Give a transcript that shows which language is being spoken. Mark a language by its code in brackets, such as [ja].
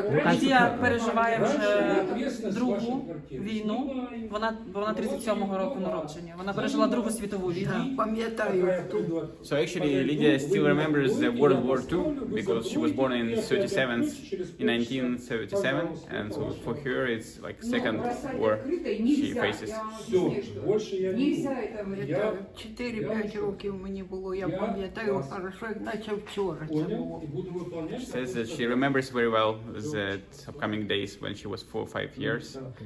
[uk] Лідія переживає вже другу війну. Вона 37-го року народження. Вона пережила Другу світову війну. [en] So actually Lydia still remembers the World War II because she was born in 1937, and so for her it's like second war she faces. [ru] Нельзя это [uk] пам'ятаю. 4-5 років мені було, я пам'ятаю хорошо, як наче вчора це було. [en] She says that she remembers very well the upcoming days when she was 4 or 5 years.